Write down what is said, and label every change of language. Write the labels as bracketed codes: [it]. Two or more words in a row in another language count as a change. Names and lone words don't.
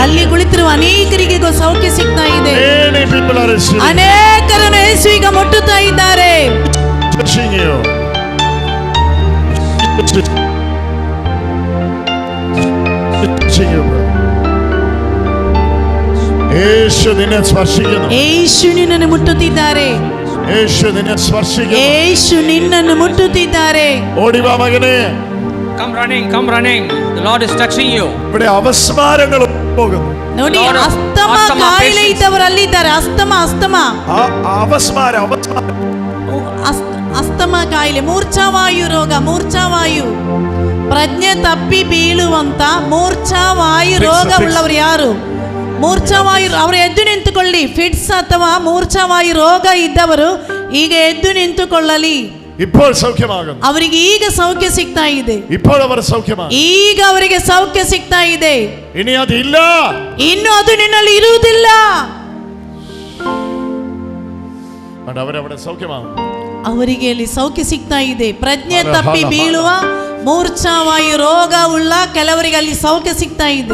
[kn] ಅಲ್ಲಿ ಕುಳಿತಿರುವ ಅನೇಕರಿಗೆ ಸೌಖ್ಯ ಸಿಗ್ತಾ ಇದೆ. [en] Many people are receiving. [kn] ಅನೇಕರನ್ನು ಯೇಸು ಈಗ ಮುಟ್ಟುತ್ತಾ ಇದ್ದಾರೆ. [en] Touching you. Touching you. [kn] ಯೇಸು ನಿನ್ನನ್ನು ಸ್ಪರ್ಶಿಸುತ್ತಾನೆ. ಯೇಸು ನಿನ್ನನ್ನು ಮುಟ್ಟುತ್ತಿದ್ದಾರೆ. ಯೇಸು ನಿನ್ನನ್ನು ಸ್ಪರ್ಶಿಸುತ್ತಾನೆ. ಯೇಸು ನಿನ್ನನ್ನು ಮುಟ್ಟುತ್ತಿದ್ದಾರೆ. ಓಡಿ ಬಾ ಮಗನೇ. [en] Come running. The Lord is touching you. [ml] ഇവിടെ അവസ്മാരങ്ങൾ പോകുന്നു. [kn] ನೋಡಿ ಅಸ್ತಮ ಕಾಯಿಲೆ ಇದ್ದವರು ಅಲ್ಲಿ ಇದ್ದಾರೆ. ಅಸ್ತಮ ಕಾಯಿಲೆ, ಮೂರ್ಛಾವಾಯು ರೋಗ, ಮೂರ್ಛಾವಾಯು, ಪ್ರಜ್ಞೆ ತಪ್ಪಿ ಬೀಳುವಂತ ಮೂರ್ಛಾವಾಯು ರೋಗವುಳ್ಳವರು ಯಾರು? ಮೂರ್ಛಾವಾಯು, ಅವರು ಎದ್ದು ನಿಂತುಕೊಳ್ಳಿ. ಫಿಟ್ಸ್ ಅಥವಾ ಮೂರ್ಛಾವಾಯು ರೋಗ ಇದ್ದವರು ಈಗ ಎದ್ದು ನಿಂತುಕೊಳ್ಳಲಿ. [ml] ഇപ്പോൾ സൗഖ്യമാകുന്നു. [kn] ಅವರಿಗೆ ಈಗ ಸೌಖ್ಯ ಸಿಗ್ತಾ ಇದೆ. [ml] ഇപ്പോൾ അവർ സൗഖ്യമാണ്. [kn] ಈಗ ಅವರಿಗೆ ಸೌಖ್ಯ ಸಿಗ್ತಾ ಇದೆ. ಇനി ಅದಿಲ್ಲ. ಇನ್ನು ಅದು ನಿನ್ನಲ್ಲಿ ಇರುವುದಿಲ್ಲ. [ml] ಅವರವರ ಸೌಖ್ಯಮಾಗುന്നു. [kn] ಅವರಿಗೆ ಅಲ್ಲಿ ಸೌಖ್ಯ ಸಿಗ್ತಾ ಇದೆ. ಪ್ರಜ್ಞೆ ತಪ್ಪಿ ಬೀಳುವ ಮೂರ್ಛಾವಾಯು ರೋಗ ಉಳ್ಳ ಕೆಲವರಿಗೆ ಅಲ್ಲಿ ಸೌಖ್ಯ ಸಿಗ್ತಾ ಇದೆ.